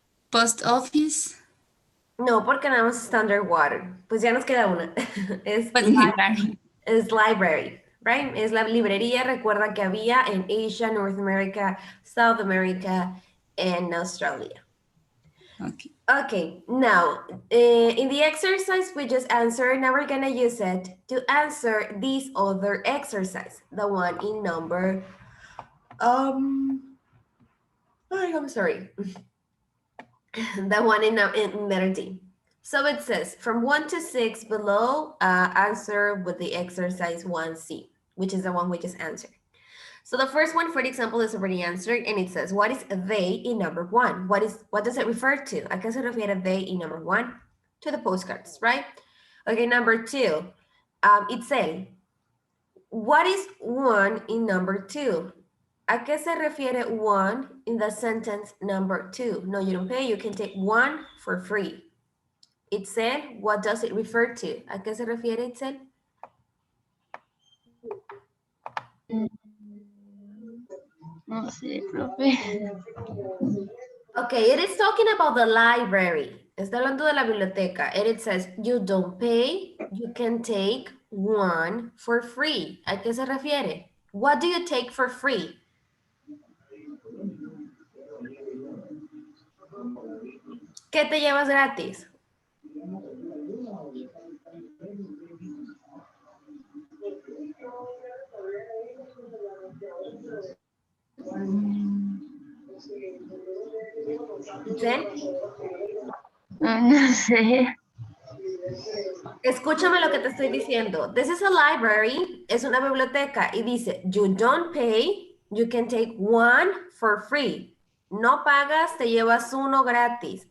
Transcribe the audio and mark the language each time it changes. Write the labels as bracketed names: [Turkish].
[English] Post office. [Spanish] No, porque nada más está underwater. Pues ya nos queda una. es, [English] But library. es library, right? [Spanish] Es la librería, recuerda que había en Asia, North America, South America, and Australia. [English] Okay. Okay, now in the exercise we just answered, now we're gonna use it to answer this other exercise, the one in number, I'm sorry, the one in letter D. So it says from 1 to 6 below, answer with the exercise 1C, which is the one we just answered. So the first one, for example, is already answered, and it says, what is they in number 1? What does it refer to? [Spanish] ¿A qué se refiere [English] they in number 1? To the postcards, right? Okay, number 2, Itzel. What is 1 in number 2? [Spanish] ¿A qué se refiere 1 [English] in the sentence number 2? No, you don't pay, you can take 1 for free. Itzel, what does it refer to? [Spanish] ¿A qué se refiere, Itzel? No sé, profe. [English] Okay, it is talking about the library. [Spanish] Está hablando de la biblioteca. [English] And it says, you don't pay, you can take 1 for free. [Spanish] ¿A qué se refiere? [English] What do you take for free? [Spanish] ¿Qué te llevas gratis? Jen, No sé. escúchame lo que te estoy diciendo. [English] This is a library, [Spanish] es una biblioteca y dice, [English] you don't pay, you can take one for free. [Spanish] No pagas, te llevas uno gratis.